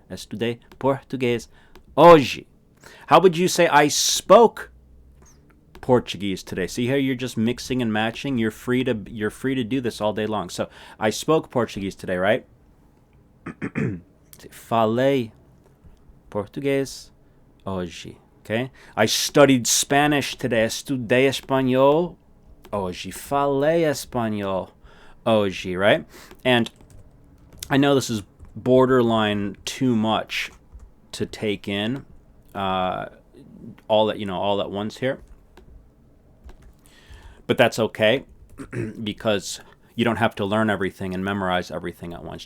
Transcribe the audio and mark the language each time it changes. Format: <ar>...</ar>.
<pt>Estudei português hoje.</pt> <en>How would you say I spoke Portuguese today? See how you're just mixing and matching? You're free to do this all day long. So I spoke Portuguese today, right?</en> <pt>Falei português hoje. Okay?</pt> <en>I studied Spanish today.</en> <pt>Estudei espanhol hoje. Falei espanhol hoje, right?</pt> <en>And I know this is borderline too much to take in all at once here. But that's okay because you don't have to learn everything and memorize everything at once.</en>